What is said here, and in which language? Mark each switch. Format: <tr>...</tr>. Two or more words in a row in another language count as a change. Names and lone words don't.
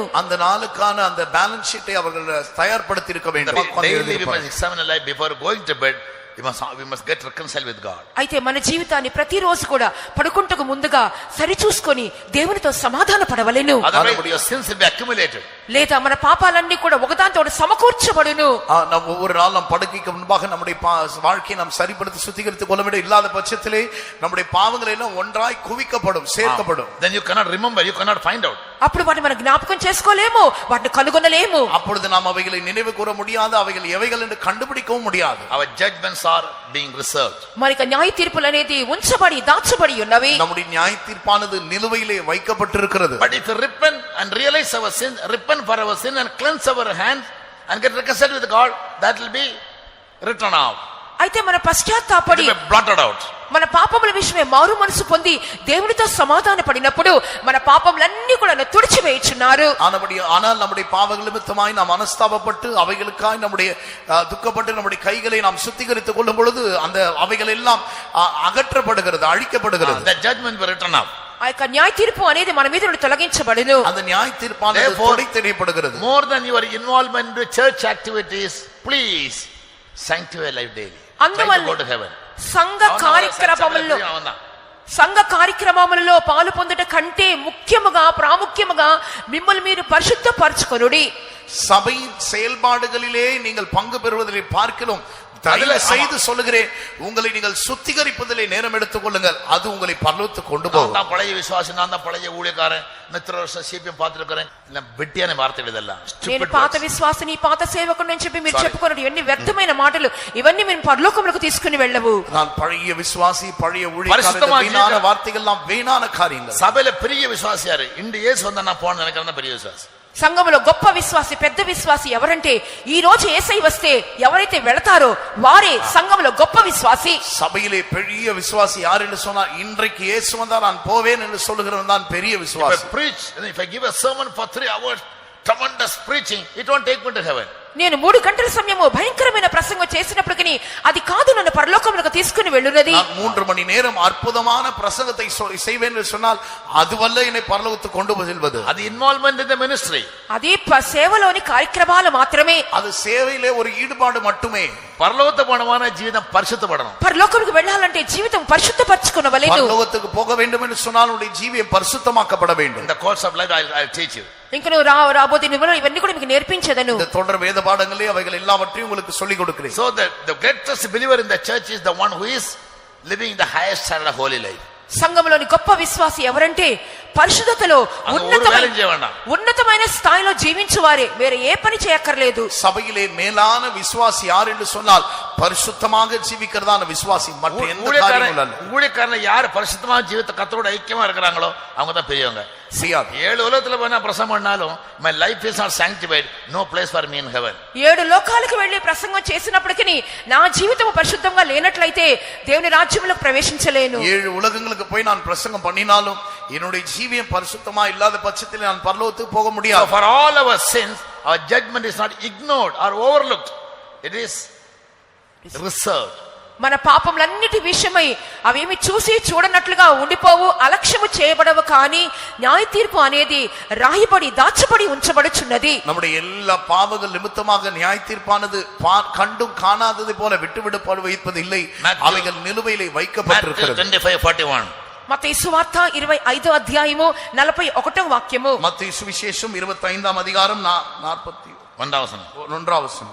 <ta>அந்த நாளுக்கான அந்த</ta> <en>balance sheet</en> <ta>அவர்கள் தயார்படுத்தி இருக்க வேண்டும்.</ta> <en>Daily we must examine our life before going to bed. We must get reconciled with God.</en> <te>అయితే మన జీవితాన్ని ప్రతిరోజు కూడా పడుకుంటకు ముందుగా సరిచూసుకొని దేవునితో సమాధాన పడవలెను.</te> <en>Otherwise your sins will be accumulated.</en> <te>లేదా మన పాపాలన్నీ కూడా ఒకదాంతో సమకూర్చబడును.</te> <ta>நாம் ஒவ்வொரு நாள் நாம் படுக்கைக்கு முன்பாக நம்முடைய வாழ்க்கையை நாம் சரிப்படுத்தி சுத்திகரித்துக் கொள்ள வேண்டும். இல்லாத பட்சத்திலே நம்முடைய பாவங்கள் எல்லாம் ஒன்றாய் குவிக்கப்படும், சேர்க்கப்படும்.</ta> <en>Then you cannot remember, you cannot find out.</en> <te>అప్పుడు వాటిని మనం జ్ఞాపకం చేసుకోలేము, వాటిని కనుగొనలేము.</te> <ta>அப்பொழுது நாம் அவைகளை நினைவு கூற முடியாது, அவைகள் எவைகள் என்று கண்டுபிடிக்கவும் முடியாது.</ta> <en>Our judgments are being reserved.</en> <te>మరిక న్యాయ తీర్పులు అనేది ఉంచబడి దాచబడి ఉన్నవి.</te> <ta>நம்முடைய நியாய தீர்ப்பானது நிலுவையிலே வைக்கப்பட்டிருக்கிறது.</ta> <en>But if you repent and realize our sin, repent for our sin and cleanse our hands and get reconciled with God, that will be written out.</en> <te>అయితే మన పశ్చాత్తాపడి</te> <en>It will be blotted out.</en> <te>మన పాపముల విషయమే మారు మనసు పొంది దేవునితో సమాధాన పడినప్పుడు మన పాపములన్నీ కూడా తుడిచివేయుచున్నారు.</te> <ta>ஆனால் நம்முடைய பாவங்கள் நிமித்தமாய் நாம் மனஸ்தாபப்பட்டு அவைகளுக்காய் நம்முடைய துக்கப்பட்டு நம்முடைய கைகளை நாம் சுத்திகரித்துக் கொள்ளும் பொழுது அந்த அவைகள் எல்லாம் அகற்றப்படுகிறது, அழிக்கப்படுகிறது.</ta> <en>The judgment will be written out.</en> <te>ఆ యొక్క న్యాయ తీర్పు అనేది మన మీద నుండి తొలగించబడును.</te> <ta>அந்த நியாய தீர்ப்பானது தொடைத்தெறியப்படுகிறது.</ta> <en>More than your involvement in church activities, please sanctify life daily.</en> <te>అందువల్ల</te> <en>go to heaven.</en> <te>సంఘ కార్యక్రమములలో పాలు పొందుట కంటే ముఖ్యముగా ప్రాముఖ్యముగా మిమ్మల్ని మీరు పరిశుద్ధపరచుకొనుడి.</te> <ta>சபையின் செயல்பாடுகளிலே நீங்கள் பங்கு பெறுவதை பார்க்கிறோம். அதில செய்து சொல்லுகிறேன், உங்களை நீங்கள் சுத்திகரிப்பதிலே நேரம் எடுத்துக் கொள்ளுங்கள், அது உங்களை பரலோகத்துக்கு கொண்டு போகும். நான் பழைய விசுவாசி, நான் தான் பழைய ஊழியக்காரன், இத்தனை வருஷம் சிபிஎம் பார்த்திருக்கிறேன், இல்ல வெட்டியான வார்த்தைகள் இதெல்லாம்.</ta> <te>నేను పాత విశ్వాసిని, పాత సేవకుడిని అని చెప్పి మీరు చెప్పుకోండి, ఇవన్నీ వ్యర్థమైన మాటలు, ఇవన్నీ మీరు పరలోకములకు తీసుకుని వెళ్ళవు.</te> <ta>நான் பழைய விசுவாசி, பழைய ஊழியக்காரன், வீணான வார்த்தைகள் எல்லாம் வீணான காரியங்கள். சபையில பெரிய விசுவாசி யாரு? இந்த இயேசு வந்தா நான் போன நினைக்கிறேன் பெரிய விசுவாசி.</ta> <te>సంఘములో గొప్ప విశ్వాసి, పెద్ద విశ్వాసి ఎవరంటే ఈ రోజు యేసయ్య వస్తే ఎవరైతే వెళతారో వారే సంఘములో గొప్ప విశ్వాసి.</te> <ta>சபையிலே பெரிய விசுவாசி யார் என்று சொன்னால், இன்றைக்கு இயேசு வந்தால் நான் போவேன் என்று சொல்லுகிறவன் தான் பெரிய விசுவாசி.</ta> <en>If I give a sermon for 3 hours, tremendous preaching, it won't take me to heaven.</en> <te>నేను 3 గంటల సమయము భయంకరమైన ప్రసంగం చేసినప్పటికీ అది కాదు నన్ను పరలోకములకు తీసుకుని వెళ్ళున్నది.</te> <ta>நான் 3 மணி நேரம் அற்புதமான பிரசங்கத்தை செய்வேன் என்று சொன்னால் அதுவல்ல என்னை பரலோகத்துக்கு கொண்டு செல்வது.</ta> <en>அது involvement in the ministry.</en> <te>అది సేవలోని కార్యక్రమాలు మాత్రమే.</te> <ta>அது சேவையிலே ஒரு ஈடுபாடு மட்டுமே. பரலோகத்துக்கு போனவான ஜீவிதம் பரிசுத்தப்படணும்.</ta> <te>పరలోకముకు వెళ్ళాలంటే జీవితం పరిశుద్ధపరచుకొనవలెను.</te> <ta>பரலோகத்துக்கு போக வேண்டும் என்று சொன்னால் உங்களுடைய ஜீவியம் பரிசுத்தமாக்கப்பட வேண்டும்.</ta> <en>In the course of life I'll teach you.</en> <te>ఇంకా నువ్వు రాబోతే ఇవన్నీ కూడా మీకు నేర్పించేదను.</te> <ta>இந்த தொடர் வேத பாடங்களே அவைகள் எல்லாவற்றையும் உங்களுக்கு சொல்லிக் கொடுக்கிறேன்.</ta> <en>So the greatest believer in the church is the one who is living the highest standard of holy life.</en> <te>సంఘములోని గొప్ప విశ్వాసి ఎవరంటే పరిశుద్ధతలో ఉన్నతమైన స్థాయిలో జీవించువారే, వేరే ఏ పని చేయక్కర్లేదు.</te> <ta>சபையிலே மேலான விசுவாசி யார் என்று சொன்னால் பரிசுத்தமாக ஜீவிக்கிறதான விசுவாசி, மற்ற எந்த காரியமும் அல்ல. ஊழியக்காரன் யார் பரிசுத்தமாக ஜீவித்த கர்த்தரோட ஐக்கியமா இருக்கிறாங்களோ அவங்க தான் பெரியவங்க. 7 உலகத்துல போனா பிரசங்கம் பண்ணாலும்</ta> <en>my life is not sanctified, no place for me in heaven.</en> <te>7 లోకాలకు వెళ్ళి ప్రసంగం చేసినప్పటికీ నా జీవితం పరిశుద్ధంగా లేనట్లయితే దేవుని రాజ్యంలోకి ప్రవేశించలేను.</te> <ta>7 ఉలగங்களுக்கு போய் நான் பிரசங்கம் பண்ணினாலும் என்னுடைய ஜீவியம் பரிசுத்தமா இல்லாத பட்சத்தில் நான் பரலோகத்துக்கு போக முடியாது.</ta> <en>For all our sins, our judgment is not ignored or overlooked, it is reserved.</en> <te>మన పాపములన్నిటి విషయమై అవేమి చూసి చూడనట్లుగా ఉండిపోవు, అలక్ష్యము చేయబడవు, కానీ న్యాయ తీర్పు అనేది రాయబడి దాచబడి ఉంచబడుచున్నది.</te> <ta>நம்முடைய எல்லா பாவங்கள் நிமித்தமாக நியாய தீர்ப்பானது கண்டும் காணாதது போல விட்டுவிடப்பட வைப்பது இல்லை, அவைகள் நிலுவையிலே வைக்கப்பட்டிருக்கிறது. 25:41</ta> <te>మత్తయి సువార్త 25వ అధ్యాయము 41వ వాక్యము.</te> <ta>மத்தேயு சுவிசேஷம் 25ஆம் அதிகாரம் 41ஆம் வசனம்.</ta>